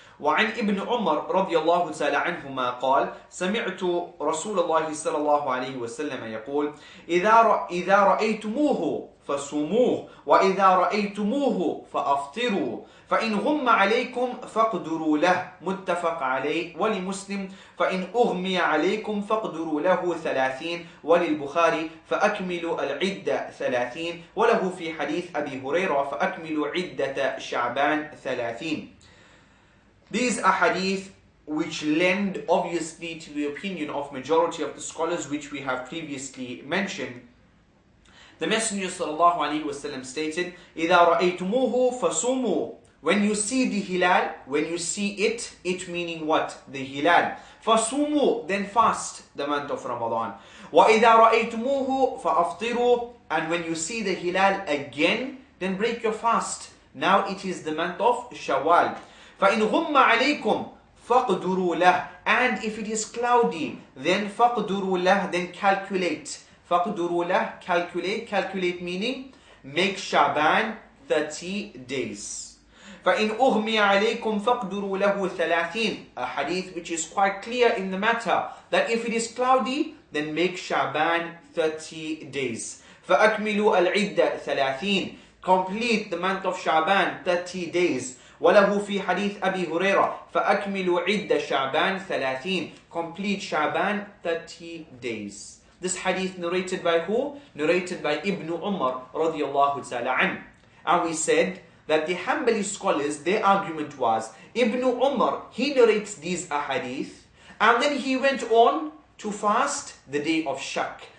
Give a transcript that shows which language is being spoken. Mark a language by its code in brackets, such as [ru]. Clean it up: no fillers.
[ar] وعن ابن عمر رضي الله تعالى عنهما قال سمعت رسول الله صلى الله عليه وسلم يقول إذا رأيتموه فصوموه وإذا رأيتموه فأفطروا فإن غم عليكم فاقدروا له متفق عليه ولمسلم فإن أغمي عليكم فاقدروا له 30 وللبخاري فأكملوا العدة 30 وله في حديث أبي هريرة فأكملوا عدة شعبان 30. [en] These are hadith which lend obviously to the opinion of majority of the scholars which we have previously mentioned. The Messenger sallallahu alaihi wasallam stated, [ar] إِذَا رَأَيْتُمُوهُ فَصُومُوا. [en] When you see the hilal, when you see it, it meaning what? The hilal. [ar] فَصُومُوا, [en] then fast the month of Ramadan. [ar] وَإِذَا رَأَيْتُمُوهُ فَأَفْطِرُوا. [en] And when you see the hilal again, then break your fast. Now it is the month of Shawwal. [ar] فَإِنْ غُمَّ عَلَيْكُمْ فَقْدُرُوا لَهُ. [en] And if it is cloudy, then [ar] فَقْدُرُوا لَهُ, [en] then calculate. [ar] فَقْدُرُوا لَهُ, [en] calculate. Calculate meaning make Shaban 30 days. [ar] فَإِنْ أُغْمِيَ عَلَيْكُمْ فَقْدُرُوا لَهُ 30. [en] A hadith which is quite clear in the matter that if it is cloudy, then make Shaban 30 days. [ar] فَأَكْمِلُوا الْعِدَّةَ 30. [en] Complete the month of Shaban 30 days. [ar] وله في حديث أبي هريرة فأكملوا عدة شعبان 30. [en] Complete Shaban 30 days. This hadith narrated by who? Narrated by Ibn Umar radiyallahu ta'ala an. And we said that the Hanbali scholars, their argument was, Ibn Umar, he narrates these ahadith, and then he went on to fast the day of Shak.